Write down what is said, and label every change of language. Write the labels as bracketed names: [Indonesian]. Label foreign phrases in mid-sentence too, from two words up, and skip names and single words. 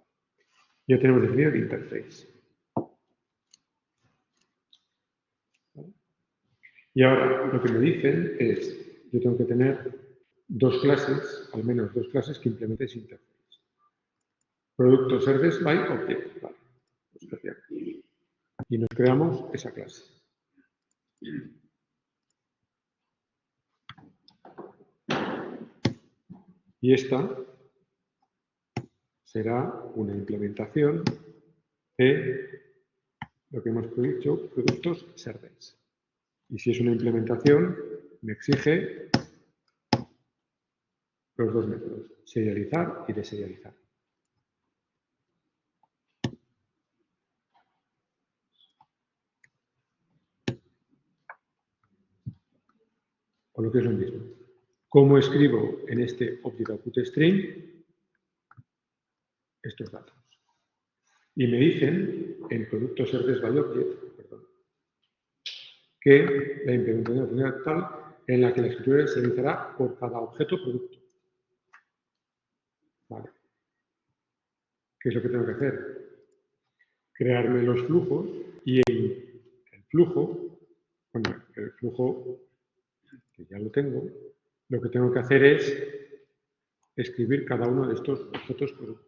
[Spanish] Ya tenemos definido el interface. ¿Vale? Y ahora lo que me dicen es, yo tengo que tener dos clases, al menos dos clases que implementen ese interface. Producto service by object. Vale. Y nos creamos esa clase. Y esta será una implementación de lo que hemos dicho, productos service. Y si es una implementación, me exige los dos métodos, serializar y deserializar. O lo que es lo mismo. ¿Cómo escribo en este object output string estos datos? Y me dicen en producto service by object, que la implementación tal en la que la escritura se realizará por cada objeto producto. ¿Vale? ¿Qué es lo que tengo que hacer? Crearme los flujos y el flujo, bueno, el flujo que ya lo tengo, lo que tengo que hacer es escribir cada uno de estos objetos producto.